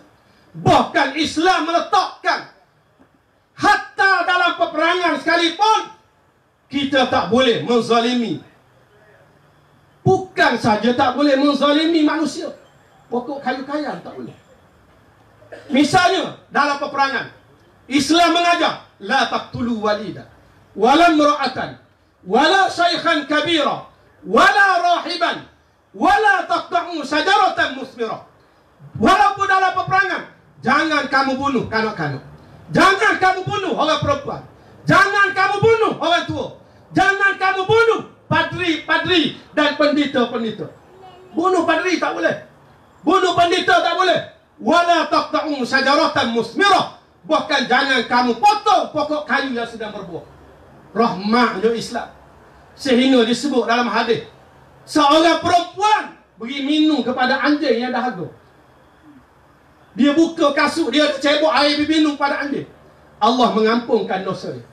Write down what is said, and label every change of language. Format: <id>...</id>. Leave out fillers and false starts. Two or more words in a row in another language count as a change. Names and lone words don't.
<ms>Bahkan Islam meletakkan hatta dalam peperangan sekalipun kita tak boleh menzalimi. Bukan saja tak boleh menzalimi manusia, pokok kayu-kayu tak boleh. Misalnya dalam peperangan, Islam mengajar</ms> <ar>لا تقتلوا وليدا ولا امرأة ولا شيخا كبيرا ولا راهبا ولا تقطعوا شجرة مثمرة.</ar> <ms>Walaupun dalam peperangan, jangan kamu bunuh kanak-kanak, jangan kamu bunuh orang perempuan, jangan kamu bunuh orang tua, jangan kamu bunuh padri-padri dan pendeta-pendeta. Bunuh padri tak boleh, bunuh pendeta tak boleh.</ms> <ar>ولا تقطعوا شجرة مثمرة.</ar> <ms>Bahkan jangan kamu potong pokok kayu yang sedang berbuah. Rahmatnya Islam, sehingga disebut dalam hadis, seorang perempuan beri minum kepada anjing yang dahaga. Dia buka kasut, dia cebok air beri minum pada anjing, Allah mengampunkan dosa dia.</ms>